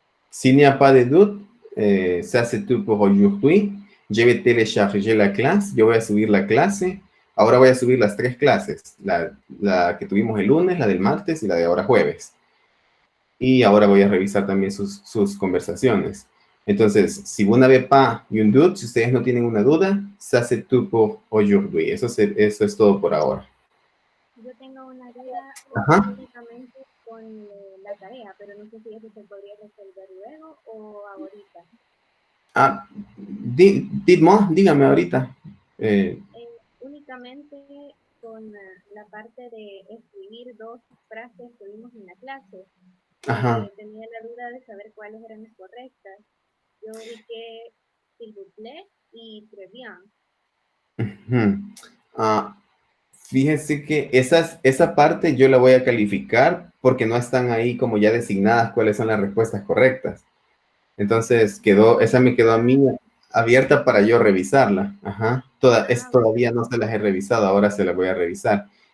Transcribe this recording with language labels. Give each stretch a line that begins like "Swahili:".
French: S'il n'y a pas de doute, ça c'est tout pour aujourd'hui. Je vais télécharger la clase,
Spanish: yo voy a subir la clase. Ahora voy a subir las tres clases, la que tuvimos el lunes, la del martes y la de ahora jueves. Y ahora voy a revisar también sus conversaciones. Entonces,
French: si vous n'avez pas un doute,
Spanish: si ustedes no tienen una duda,
French: ça c'est tout pour aujourd'hui.
Spanish: Eso es todo por ahora. Yo tengo una duda Ajá. únicamente con la tarea, pero no sé si eso se podría resolver luego o ahorita. Dígame ahorita. Únicamente con la parte de escribir dos frases que vimos en la clase. Ajá. Tenía la duda de saber cuáles eran las correctas. Yo vi que
French: s'il vous plaît y très bien.
Spanish: Fíjese que esa parte yo la voy a calificar porque no están ahí como ya designadas cuáles son las respuestas correctas. Entonces esa me quedó a mí abierta para yo revisarla. Ajá. Todavía no se las he revisado, ahora se las voy a revisar.